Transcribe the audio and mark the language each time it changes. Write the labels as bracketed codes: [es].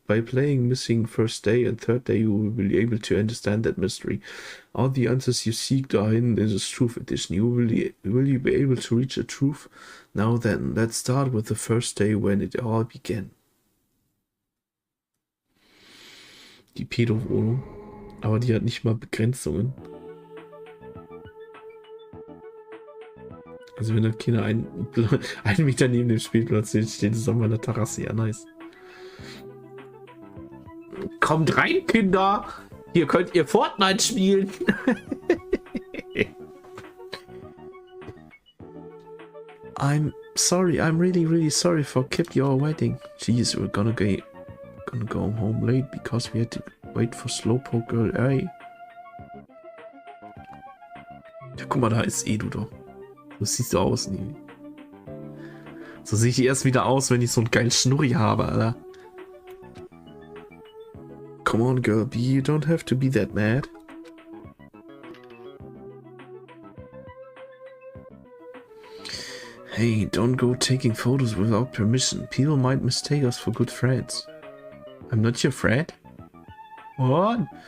[en] By playing Missing First Day and Third Day, you will be able to understand that mystery. All the answers you seek are hidden in this Truth Edition. Will you be able to reach the truth? Now then, let's start with the first day when it all began. [de] Die Pedo-Wohnung. Aber die hat nicht mal Begrenzungen. Also wenn da Kinder einen Meter neben dem Spielplatz steht es auf meiner Terrasse. Ja, nice. Kommt rein, Kinder! Hier könnt ihr Fortnite spielen! [en] I'm sorry, I'm really sorry for kept your wedding. Jeez, we're gonna go home late because we had to wait for Slowpoke Girl A. [de] Ja, guck mal, da ist du doch. So siehst du aus, nie. So sehe ich erst wieder aus, wenn ich so einen geilen Schnurri habe, Alter. [en] Come on, Girl B, you don't have to be that mad. Hey, don't go taking photos without permission. People might mistake us for good friends. I'm not your friend? What?